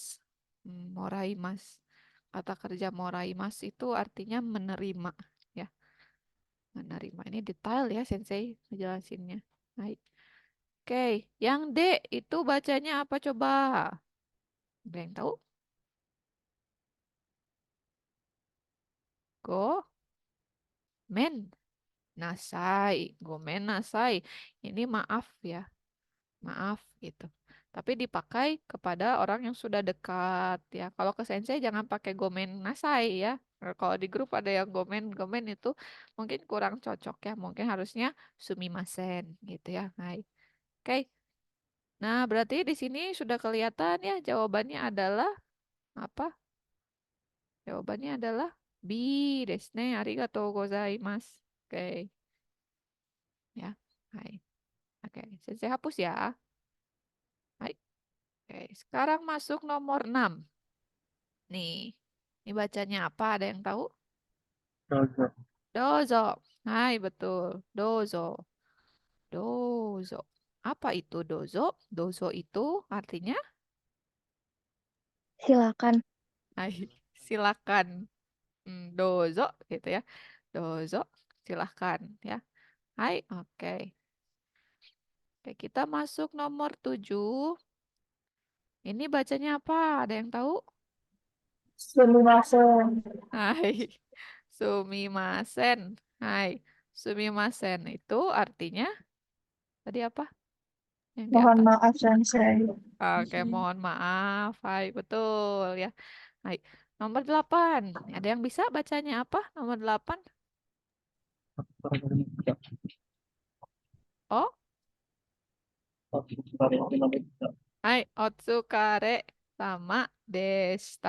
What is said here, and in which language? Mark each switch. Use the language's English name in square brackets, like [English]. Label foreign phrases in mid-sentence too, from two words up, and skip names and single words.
[Indonesian] Moraimas. Kata kerja moraimas itu artinya menerima ya. Menerima. Ini detail ya Sensei ngejelasinnya. Baik. Oke, yang D itu bacanya apa coba? Ada yang tahu? [Japanese] Gomen nasai. Gomen nasai. [Indonesian] Ini maaf ya. Maaf gitu. Tapi dipakai kepada orang yang sudah dekat ya. Kalau ke sensei jangan pakai [Japanese] gomen nasai [Indonesian] ya. Kalau di grup ada yang gomen, gomen itu mungkin kurang cocok ya. Mungkin harusnya sumimasen gitu ya. Baik. Oke. Nah, berarti di sini sudah kelihatan ya jawabannya adalah apa? Jawabannya adalah B [Japanese] desu ne. Arigatou gozaimasu. [Indonesian] Oke. Ya. Baik. Oke, sensei hapus ya. Baik. Oke, sekarang masuk nomor 6. Nih, ini bacanya apa? Ada yang tahu? Dozo. Dozo. Hai, betul. Dozo. Dozo. Apa itu dozo? Dozo itu artinya, Silakan. hai, silakan. Dozo gitu ya. Dozo, silakan ya. Hai, oke. Oke, kita masuk nomor 7. Ini bacanya apa? Ada yang tahu? Sumimasen. [Japanese] Hai, sumimasen. Hai, sumimasen [Indonesian] itu artinya tadi apa? Yang di Mohon atas. maaf Sensei. Oke, mohon maaf. Hai, betul ya. Hai, nomor 8. Ada yang bisa bacanya apa? Nomor 8. [Japanese] Oh, hai, otsukare sama desta.